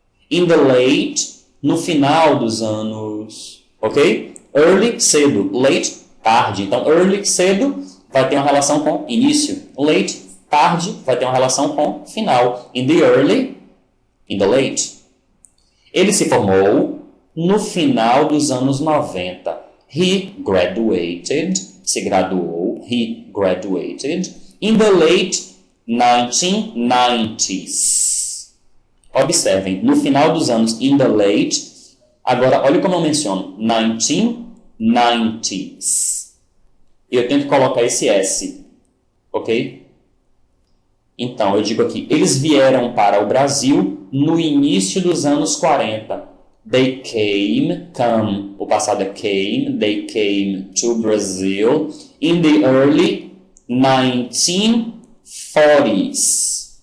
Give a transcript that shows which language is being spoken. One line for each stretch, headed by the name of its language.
English: In the late,
Portuguese: no final dos anos. Ok? Early, cedo. Late, tarde. Então, early, cedo, vai ter uma relação com início. Late, tarde, vai ter uma relação com final.
English: In the early, in the late.
Portuguese: Ele se formou no final dos anos 90.
English: He graduated,
Portuguese: se graduou,
English: he graduated, in the late 1990s.
Portuguese: Observem, no final dos anos,
English: in the late,
Portuguese: agora olha como eu menciono, 1990s. Eu tenho que colocar esse S, ok? Então, eu digo aqui, eles vieram para o Brasil no início dos anos 40.
English: They come,
Portuguese: o passado é
English: came, they came to Brazil in the early 1940s.